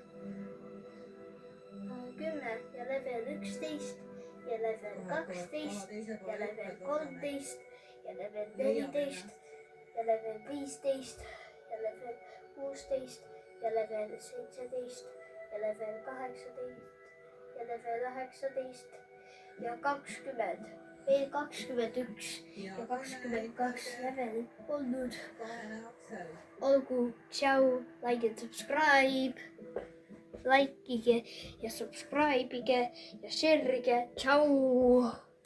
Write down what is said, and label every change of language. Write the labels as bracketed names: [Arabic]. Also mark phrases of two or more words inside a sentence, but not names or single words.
[Estonian] 10 ja level 11 ja level 12 ja level 13 ja level 14 ja level 15 ja level 16 ja level 17 ja level 18 ja level 19 ja 20. Veel 21 ja 22 leveli olnud. kahene aksel. Olgu, tšau, [English] like and subscribe. [Estonian] Likeige ja subscribe'ige ja share'ige. Tšau.